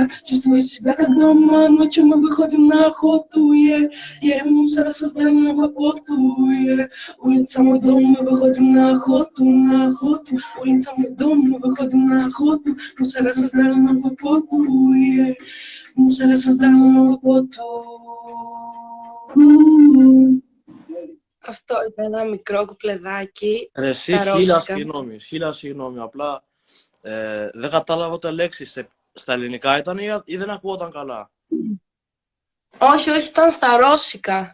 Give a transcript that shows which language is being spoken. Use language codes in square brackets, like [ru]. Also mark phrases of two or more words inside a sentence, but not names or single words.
[ru] Чувствую себя как дома, ночью мы выходим на охоту. Мусора создаем работу. Улица мой дом, мы выходим на охоту, на охоту. Улица мой дом, мы выходим на охоту. Мусора создали новую работу. Мусора создали новую работу. [el] Αυτό ήταν ένα μικρό κουπλεδάκι. Εσύ, στα χίλια ρώσικα. συγγνώμη. Απλά δεν κατάλαβα ούτε λέξη. Στα ελληνικά ήταν ή δεν ακούγονταν καλά? Όχι, ήταν στα ρώσικα.